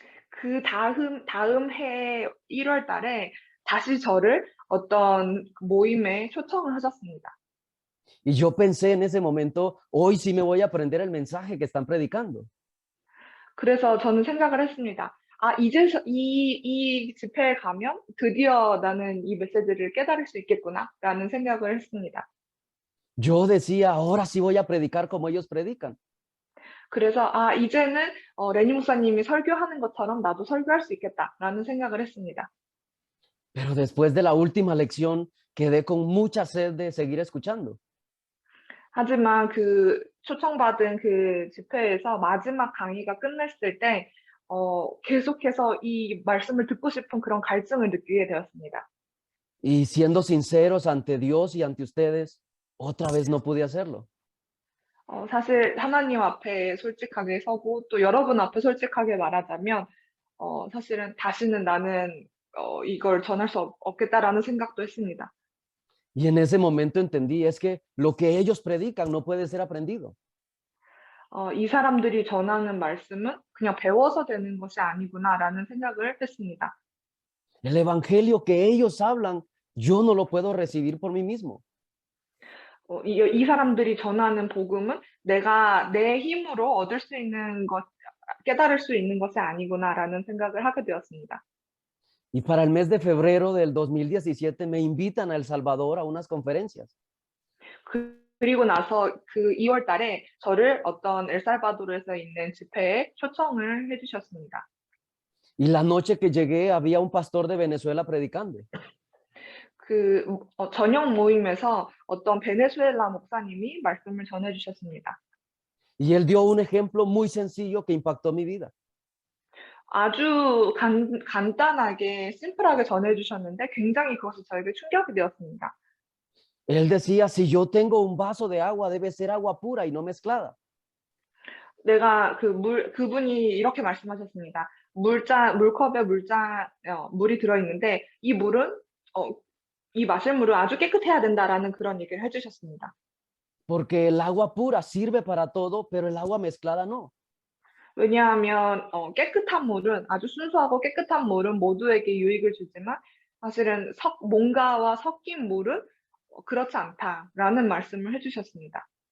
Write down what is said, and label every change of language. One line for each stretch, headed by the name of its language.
Korean: 그 다음 해 1월 달에 다시 저를 어떤 모임에 초청을 하셨습니다.
Spanish: Y yo pensé en ese momento, hoy sí me voy a aprender el mensaje que están predicando.
Korean: 그래서 저는 생각을 했습니다. 아, 이제서 이 집회에 가면 드디어 나는 이 메시지를 깨달을 수 있겠구나라는 생각을 했습니다.
Spanish: Yo decía, ahora sí voy a predicar como ellos predican.
Korean: 그래서 아, 이제는 레니 목사님이 설교하는 것처럼 나도 설교할 수 있겠다라는 생각을 했습니다.
Spanish: Pero después de la última lección, quedé con mucha sed de seguir escuchando.
Korean: 하지만 그 초청받은 그 집회에서 마지막 강의가 끝났을 때 계속해서 이 말씀을 듣고 싶은 그런 갈증을 느끼게 되었습니다.
Spanish: Y siendo sinceros ante Dios y ante ustedes, otra vez no pude hacerlo.
Korean: 사실 하나님 앞에 솔직하게 서고 또 여러분 앞에 솔직하게 말하자면 사실은 다시는 나는 이걸 전할 수 없겠다라는 생각도 했습니다.
Spanish: Y en ese momento entendí, es que lo que ellos predican no puede ser aprendido.
Korean: 이 사람들이 전하는 말씀은 그냥 배워서 되는 것이 아니구나라는 생각을 했습니다.
Spanish: El evangelio que ellos hablan, yo no lo puedo recibir por mí mismo.
Korean: 이 사람들이 전하는 복음은 내가 내 힘으로 얻을 수 있는 것, 깨달을 수 있는 것이 아니구나라는 생각을 하게 되었습니다.
Spanish: Y para el mes de febrero del 2017 me invitan a El Salvador a unas conferencias.
Korean: 그리고 나서 그 2월 달에 저를 어떤 엘살바도르에서 있는 집회에 초청을 해주셨습니다.
Spanish: Y la noche que llegué había un pastor de Venezuela predicando.
Korean: 그 저녁 모임에서 어떤 베네수엘라 목사님이 말씀을 전해주셨습니다.
Spanish: Y él dio un ejemplo muy sencillo que impactó mi vida.
Korean: 아주 간단하게 심플하게 전해주셨는데 굉장히 그것이 저에게 충격이 되었습니다.
Spanish: Él decía, si yo tengo un vaso de agua, debe ser agua pura y no mezclada.
Korean: 내가 그분이 이렇게 말씀하셨습니다. 물컵에 물이 들어있는데 이 물은 이 마실 물은 아주 깨끗해야 된다라는 그런 얘기를 해주셨습니다.
Spanish: Porque el agua pura sirve para todo, pero el agua mezclada no.
Korean: 왜냐하면 깨끗한 물은 아주 순수하고 깨끗한 물은 모두에게 유익을 주지만 사실은 뭔가와 섞인 물은 그렇지 않다라는 말씀을 해주셨습니다.